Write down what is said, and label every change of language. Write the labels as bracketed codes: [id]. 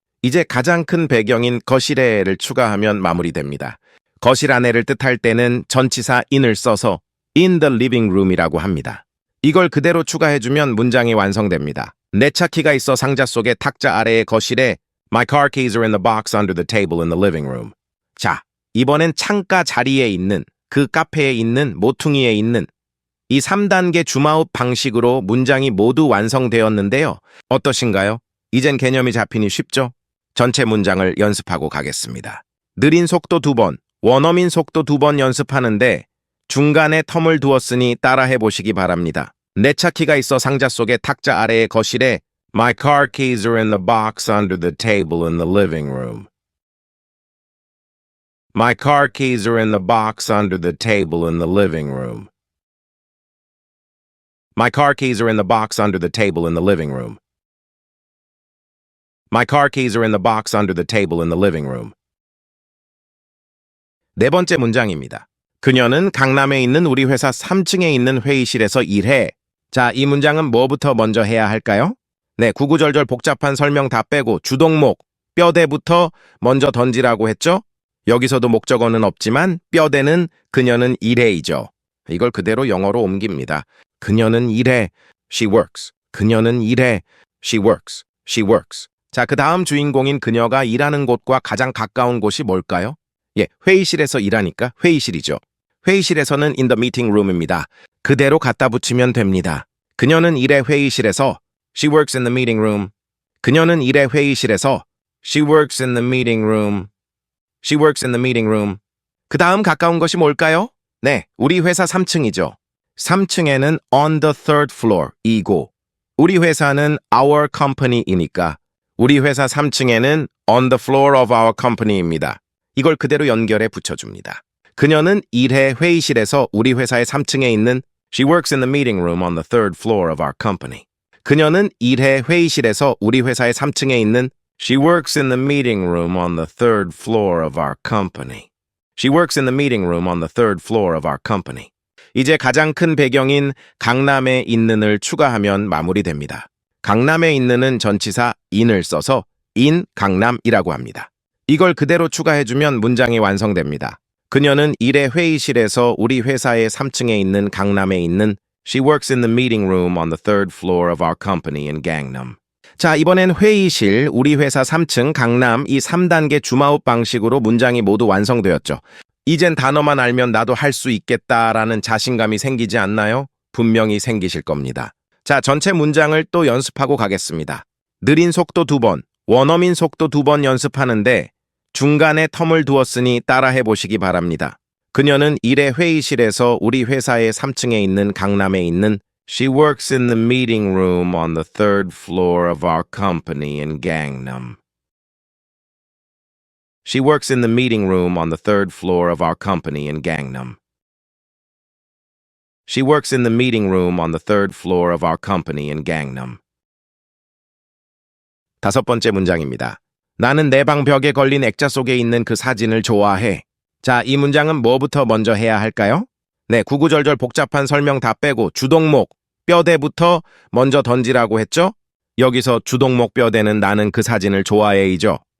[ko] 이제 가장 큰 배경인 거실에를 추가하면 마무리됩니다. 거실 안에를 뜻할 때는 전치사 in을 써서 [en] in the living room [ko] 이라고 합니다. 이걸 그대로 추가해주면 문장이 완성됩니다. 내 차 키가 있어 상자 속의 탁자 아래의 거실에 [en] My car keys are in the box under the table in the living room. 자, 이번엔 창가 자리에 있는 그 카페에 있는 모퉁이에 있는 이 3단계 줌아웃 방식으로 문장이 모두 완성되었는데요. 어떠신가요? 이젠 개념이 잡히니 쉽죠? 전체 문장을 연습하고 가겠습니다. 느린 속도 2번, 원어민 속도 2번 연습하는데 중간에 텀을 두었으니 따라해 보시기 바랍니다. [ko] 내 차 키가 있어 상자 속의 탁자 아래의 거실에 [en] My car keys are in the box under the table in the living room. My car keys are in the box under the table in the living room. My car keys are in the box under the table in the living room. My car keys are in the box under the table in the living room. [ko] 네 번째 문장입니다. 그녀는 강남에 있는 우리 회사 3층에 있는 회의실에서 일해. 자, 이 문장은 뭐부터 먼저 해야 할까요? 네, 구구절절 복잡한 설명 다 빼고 주동목, 뼈대부터 먼저 던지라고 했죠? 여기서도 목적어는 없지만 뼈대는 그녀는 일해이죠. 이걸 그대로 영어로 옮깁니다. 그녀는 일해. [en] She works. 그녀는 일해. She works. She works. [ko] 자, 그 다음 주인공인 그녀가 일하는 곳과 가장 가까운 곳이 뭘까요? 예, 회의실에서 일하니까 회의실이죠. 회의실에서는 [en] in the meeting room [ko] 입니다. 그대로 갖다 붙이면 됩니다. 그녀는 일해 회의실에서 [en] She works in the meeting room. 그녀는 일해 회의실에서 She works in the meeting room. She works in the meeting room. [ko] 그 다음 가까운 것이 뭘까요? 네, 우리 회사 3층이죠. 3층에는 [en] on the third floor [ko] 이고 우리 회사는 [en] our company [ko] 이니까 우리 회사 3층에는 [en] on the floor of our company [ko] 입니다. 이걸 그대로 연결해 붙여줍니다. 그녀는 일해 회의실에서 우리 회사의 3층에 있는 [en] She works in the meeting room on the third floor of our company. [ko] 그녀는 일해 회의실에서 우리 회사의 3층에 있는 [en] She works in the meeting room on the third floor of our company. She works in the meeting room on the third floor of our company. [ko] 이제 가장 큰 배경인 강남에 있는을 추가하면 마무리됩니다. 강남에 있는은 전치사 in을 써서 in 강남이라고 합니다. 이걸 그대로 추가해주면 문장이 완성됩니다. 그녀는 일해 회의실에서 우리 회사의 3층에 있는 강남에 있는 [en] She works in the meeting room on the third floor of our company in Gangnam. [ko] 자, 이번엔 회의실, 우리 회사 3층, 강남 이 3단계 줌아웃 방식으로 문장이 모두 완성되었죠. 이젠 단어만 알면 나도 할 수 있겠다라는 자신감이 생기지 않나요? 분명히 생기실 겁니다. 자, 전체 문장을 또 연습하고 가겠습니다. 느린 속도 2번, 원어민 속도 2번 연습하는데 중간에 텀을 두었으니 따라해 보시기 바랍니다. 그녀는 일해 회의실에서 우리 회사의 3층에 있는 강남에 있는 [en] She works in the meeting room on the third floor of our company in Gangnam. She works in the meeting room on the third floor of our company in Gangnam. She works in the meeting room on the third floor of our company in Gangnam. [ko] 다섯 번째 문장입니다. 나는 내 방 벽에 걸린 액자 속에 있는 그 사진을 좋아해. 자, 이 문장은 뭐부터 먼저 해야 할까요? 네, 구구절절 복잡한 설명 다 빼고 주동목, 뼈대부터 먼저 던지라고 했죠? 여기서 주동목 뼈대는 나는 그 사진을 좋아해이죠.